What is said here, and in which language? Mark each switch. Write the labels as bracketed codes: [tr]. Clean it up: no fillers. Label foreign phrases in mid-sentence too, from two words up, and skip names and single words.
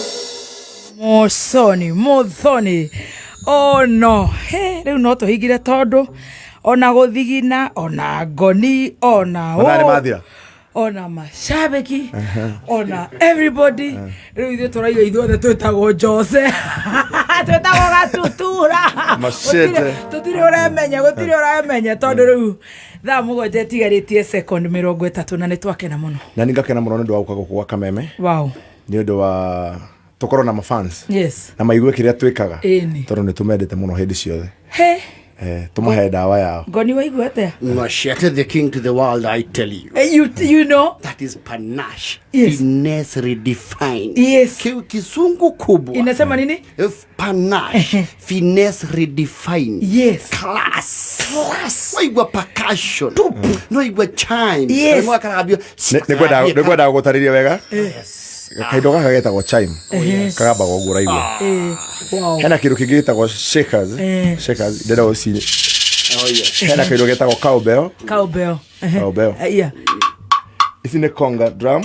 [ki] Muthoni oh no rĩu no tũhingire tondũ ona gũthigina ona ngoni ona ona mashabiki ona everybody rĩu ithuĩ tũraiga ithuothe twĩtagwo Jose twĩtagwo Gatutura gũtirĩ ũramenya tondũ rĩu thaa mũgwanja ĩtigarĩtie second 30 na nĩtwakena mũno na ningakena mũno nĩ ũndũ wa gũka gũkũ gwa Kameme nĩ ũndũ wa tũkorwo na mafans na maigue kĩrĩa twĩkaga tondũ nĩ tũmendete mũno hĩndĩ ciothe tũmahe ndawa yao ngoni waigua atĩa [en] Mugithi the king to the world I tell you you know that is panache finesse redefined [sw] Kisungu kubwa inasema nini [en] panache finesse redefined class waigua percussion waigua chime [ki] nĩkwenda gũtarĩria wega kaindo gaka getagwo chime kagamba gũgũra igua hena kĩndũ kĩngĩ gĩtagwo shakers ndĩrenda gũcinye hena kĩndũ gĩtagwo cowbell ici nĩ [en] conga drum